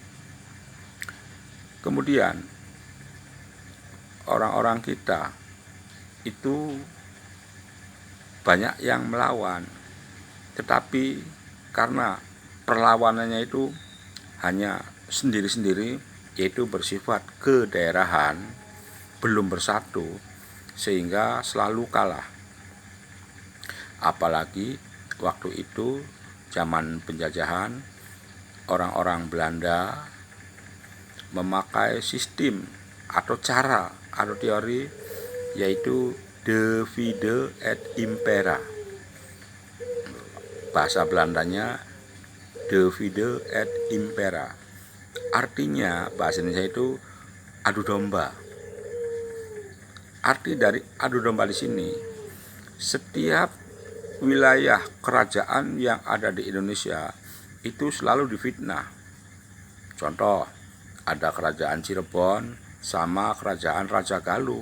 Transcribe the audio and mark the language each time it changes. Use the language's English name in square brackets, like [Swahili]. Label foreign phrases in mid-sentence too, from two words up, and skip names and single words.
[Indonesian] Kemudian orang-orang kita itu banyak yang melawan, tetapi karena perlawanannya itu hanya sendiri-sendiri, yaitu bersifat kedaerahan, belum bersatu, sehingga selalu kalah. Apalagi waktu itu zaman penjajahan, orang-orang Belanda memakai sistem atau cara atau teori, yaitu [Latin] divide et impera. [Indonesian] Bahasa Belandanya [Latin] divide et impera. [Indonesian] Artinya bahasa Indonesia itu adu domba. Arti dari adu domba di sini, setiap wilayah kerajaan yang ada di Indonesia itu selalu difitnah. Contoh, ada kerajaan Cirebon sama kerajaan Raja Galuh.